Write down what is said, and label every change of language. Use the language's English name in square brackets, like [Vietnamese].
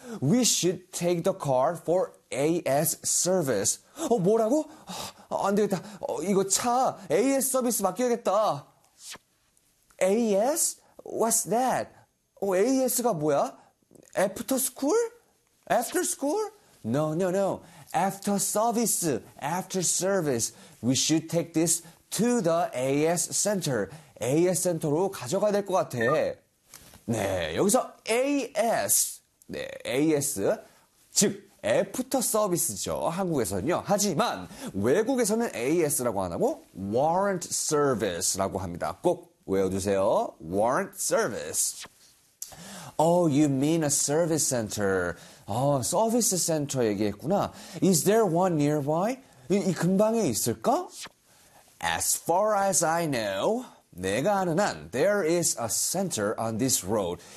[English] We should take the car for AS service. [Korean] 뭐라고? 안 되겠다. 이거 차 AS 서비스 맡겨야겠다. [English] AS? What's that? [Korean] AS가 뭐야? [English] After school? After school? No. After service. After service. We should take this to the AS center. [Korean] AS 센터로 가져가야 될것 같아. 네, 여기서 AS. 네, AS. 즉, after service죠. 한국에서는요. 하지만 외국에서는 AS라고 안 하고 warrant service라고 합니다. [English] 꼭 외워두세요. Warrant service. Oh, you mean a service center. [Korean] 서비스 센터 얘기했구나. [English] Is there one nearby? [Korean] 이 근방에 있을까? [English] As far as I know, [Korean] 내가 아는 한, [English] there is a center on this road.